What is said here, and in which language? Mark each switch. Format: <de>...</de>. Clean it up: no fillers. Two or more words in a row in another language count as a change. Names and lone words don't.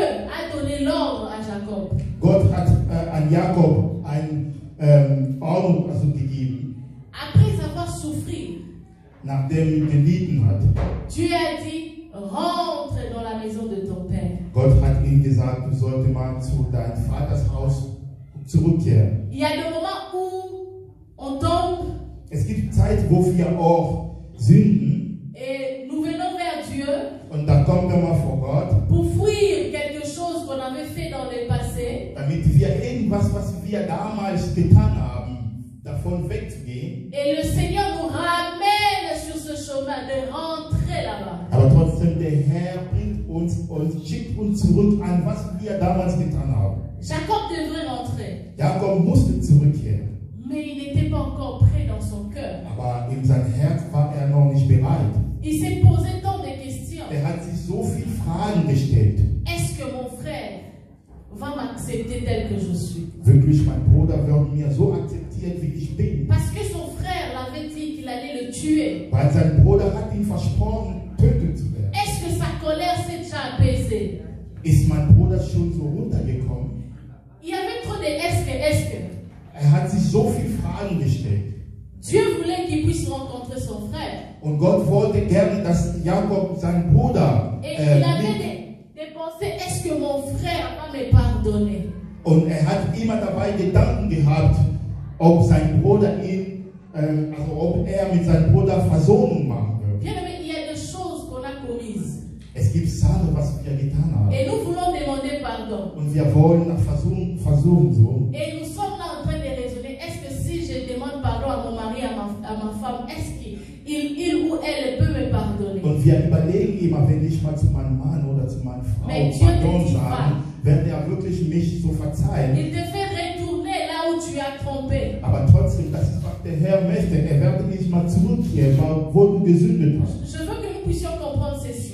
<fr>a donné l'ordre à Jacob.</fr> <de>Gott hat an Jakob eine Ordnung gegeben,</de> <fr>Après avoir souffert,</fr> <de>nachdem er gelitten hat.</de> <fr>Dieu a dit, rentre dans la maison de ton père.</fr> <de>Gott hat ihm gesagt, du solltest mal zu deinem Vaters Haus zurückkehren.</de> <fr>Il y a des moments où on tombe</fr> <de>Es gibt Zeit, wo wir auch sünden</de> <fr>et nous venons vers Dieu</fr> <de>und da kommen wir mal vor Gott,</de> <fr>pour fuir quelque chose qu'on avait fait dans le passé.</fr> <de>damit wir irgendwas, was wir damals getan haben, davon wegzugehen.</de> <fr>Et le Seigneur nous ramène sur ce chemin de rentrer là-bas.</fr> <de>Aber trotzdem, der Herr bringt uns und schickt uns zurück an, was wir damals getan haben.</de> <fr>Jacob devrait rentrer,</fr> <de>Jakob musste zurückkehren,</de> <fr>mais il n'était pas encore prêt dans son cœur.</fr> <de>aber in seinem Herz war er noch nicht bereit.</de> <fr>Il s'est posé tant de questions.</fr> <de>Er hat sich so viele Fragen gestellt.</de> <fr>Est-ce que mon frère va m'accepter tel que je suis?</fr> <de>Wirklich, mein Bruder wird mir so akzeptiert, wie ich bin.</de> <fr>Parce que son frère l'avait dit qu'il allait le tuer.</fr> <de>Weil sein Bruder hat ihm versprochen, tötet zu werden.</de> <fr>Est-ce que sa colère s'est déjà apaisée?</fr> <de>Ist mein Bruder schon so runtergekommen?</de> <fr>Il y avait trop de est-ce que.</fr> <de>Er hat sich so viele Fragen gestellt.</de> <fr>Dieu voulait qu'il puisse rencontrer son frère.</fr> <de>Und Gott wollte gerne, dass Jakob seinen Bruder</de> <fr>Et il avait des pensées, est-ce que mon frère va me pardonner?</fr> <de>Und er hat immer dabei Gedanken gehabt, ob sein Bruder ihn, also ob er mit seinem Bruder Versöhnung machen wird.</de> <fr>Bien aimé, il y a des choses qu'on a commises.</fr> <de>Es gibt Sachen, was wir getan haben.</de> <fr>Et nous voulons demander pardon.</fr> <de>Und wir wollen nach Versöhnung so.</de> <fr>Et nous sommes là en train de raisonner, est-ce que si je demande pardon à mon mari, à ma femme, est-ce qu'il ou elle peut me pardonner?</fr> <de>Und wir überlegen immer, wenn ich mal zu meinem Mann oder zu meiner Frau Pardon sage, wird er wirklich mich so verzeihen.</de> <fr>Il te fait retourner là où tu as trompé.</fr> <de>Aber trotzdem, das ist, was der Herr möchte. Er wird nicht mal zurückkehren, wo du gesündet hast.</de> <fr>Je veux que nous puissions comprendre ceci.</fr>